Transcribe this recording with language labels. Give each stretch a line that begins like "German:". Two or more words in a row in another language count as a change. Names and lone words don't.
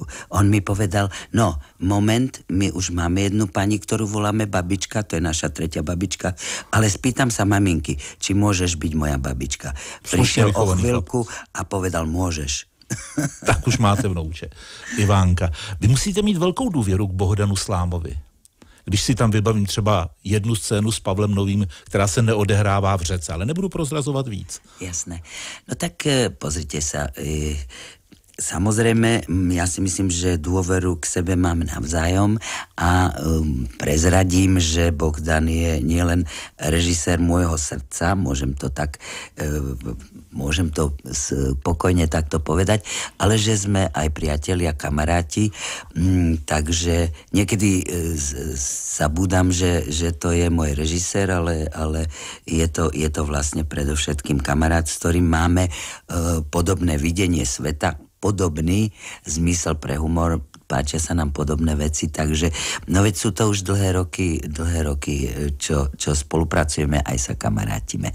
Slovak: On mi povedal, no, moment, my už máme jednu pani, ktorú voláme babička, to je naša tretia babička, ale spýtam sa maminky, či môžeš byť moja babička. Prišiel o chvíľku a povedal, môžeš.
Czech: Tak už máte vnouče. Ivánka, vy musíte mít velkou důvěru k Bohdanu Slámovi. Když si tam vybavím třeba jednu scénu s Pavlem Novým, která se neodehrává v řece, ale nebudu prozrazovat víc.
Slovak: Jasné. No tak pozrite sa, samozrejme, ja si myslím, že dôveru k sebe mám navzájom a prezradím, že Bohdan je nielen režisér môjho srdca, môžem to spokojne takto povedať, ale že sme aj priatelia, kamaráti, takže niekedy zabúdam, že to je môj režisér, ale je to vlastne predovšetkým kamarát, s ktorým máme podobné videnie sveta, podobný zmysel pre humor, páčia sa nám podobné veci, takže no veď sú to už dlhé roky, čo spolupracujeme, aj sa kamarátime.